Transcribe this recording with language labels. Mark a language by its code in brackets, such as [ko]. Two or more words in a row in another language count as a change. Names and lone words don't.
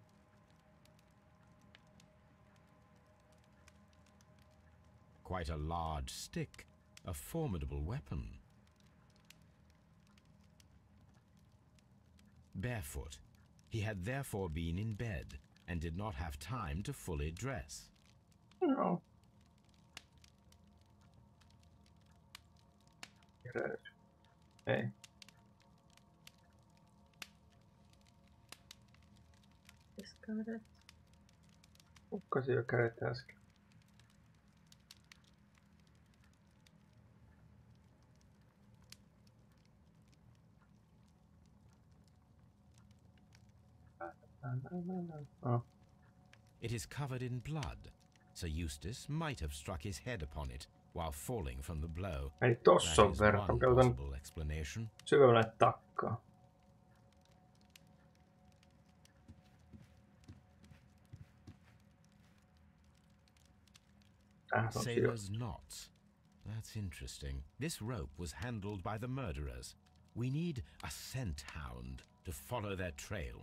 [en] Quite a large stick, a formidable weapon. Barefoot, he had therefore been in bed and did not have time to fully dress. [fi] No. Ei. Kädet. Hukkasin jo kädet äsken. [en] It is covered in blood. Sir Eustace might have struck his head upon it while falling from the blow. [fi] Eli tossa on verta. Käytän syvemmälle takkaa. [en] Sailor's knots. That's interesting. This rope was handled by the murderers. We need a scent hound to follow their trail.